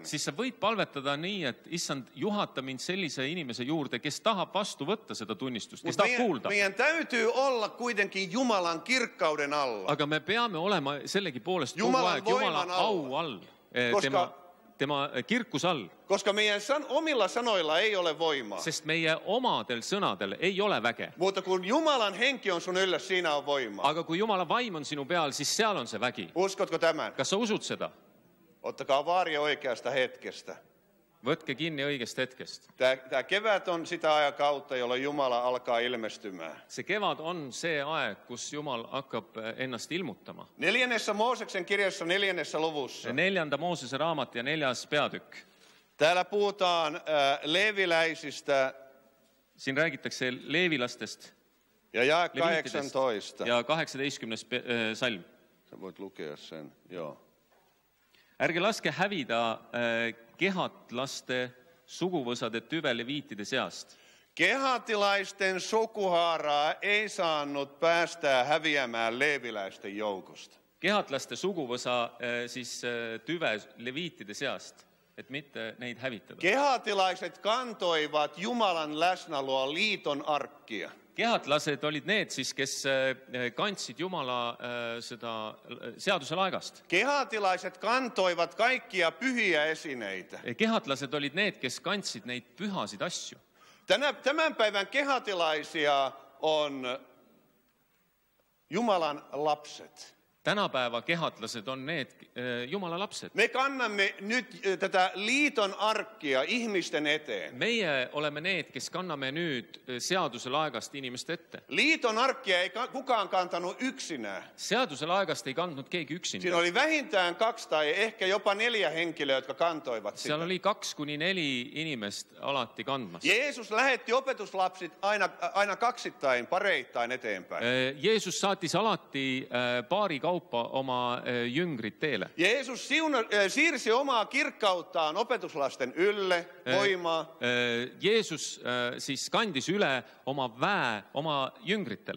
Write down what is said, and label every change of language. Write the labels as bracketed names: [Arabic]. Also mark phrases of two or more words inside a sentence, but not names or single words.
[Estonian] siis sa võid palvetada nii, et issand, juhata mind sellise inimese juurde, kes tahab vastu võtta seda tunnistust, kes [Finnish] Mutta [Estonian] tahab kuulda. [Finnish] meidän täytyy olla kuitenkin Jumalan kirkkauden alla. [Estonian] Aga me peame olema sellegipoolest kogu [Finnish] Jumalan [Estonian] aeg Jumala [Finnish] voiman alla. [Estonian] au all, [Finnish] Koska- [Estonian] tema kirkus all. [Finnish] Koska meidän omilla sanoilla ei ole voimaa. [Estonian] Sest meie omadel sõnadel ei ole väge. [Finnish] Mutta kun Jumalan henki on sun yllä, siinä on voimaa. [Estonian] Aga kui Jumala vaim on sinu peal, siis seal on see vägi. [Finnish] Uskotko tämän? [Estonian] Kas sa usud seda? [Finnish] Ottakaa vaari oikeasta hetkestä. [Estonian] Võtke kinni õigest hetkest. [Finnish] Tämä kevät on sitä ajakautta, jolloin Jumala alkaa ilmestymään. [Estonian] See kevad on see aeg, kus Jumal hakkab ennast ilmutama. [Finnish] 4. Mooseksen kirjassa 4. luvussa. [Estonian] 4. Moosese raamat ja 4. peatükk. [Finnish] Täällä puhutaan leeviläisistä [Estonian] Siin räägitakse leevilastest [Finnish] ja jae [Estonian] Leviitidest [Finnish] 18. [Estonian] ja 18. salm. [Finnish] Sä voit lukea sen, joo. [Estonian] Ärge laske hävida kehatlaste suguvõsade tüve leviitide seast. [Finnish] Kehatilaisten sukuhaaraa ei saanut päästää häviämään leeviläisten joukosta. [Estonian] Kehatlaste suguvõsa siis tüve leviitide seast, et mitte neid hävitada. [Finnish] Kehatilaiset kantoivat Jumalan läsnäoloa liiton arkkia. [Estonian] Kehatlased olid need siis, kes kandsid Jumala seda seaduse laegast. [Finnish] Kehatilaiset kantoivat kaikkia pyhiä esineitä. [Estonian] Kehatlased olid need, kes kandsid neid pühasid asju. [Finnish] Tämän päivän kehatilaisia on Jumalan lapset. [Estonian] Tänapäeva kehatlased on need Jumala lapsed. [Finnish] Me kannamme nyt tätä liiton arkkia ihmisten eteen. [Estonian] Meie oleme need, kes kanname nüüd seaduse laegast inimeste ette. [Finnish] Liiton arkkia ei kukaan kantanut yksinään. [Estonian] Seaduse laegast ei kandnud keegi [Finnish] Siinä [Estonian] üksinda. [Finnish] oli vähintään 2 tai ehkä jopa 4 henkilöä, jotka kantoivat sitä. [Estonian] Seal oli 2-4 inimest alati kandmas. [Finnish] Jeesus lähetti opetuslapsit aina kaksittain, pareittain eteenpäin. [Estonian] Jeesus saatis alati paari kaupa oma jüngrid teele. [Finnish] Jeesus siirsi omaa kirkkauttaan opetuslasten ylle, voimaa. [Estonian] Jeesus siis kandis üle oma väe oma jüngritele.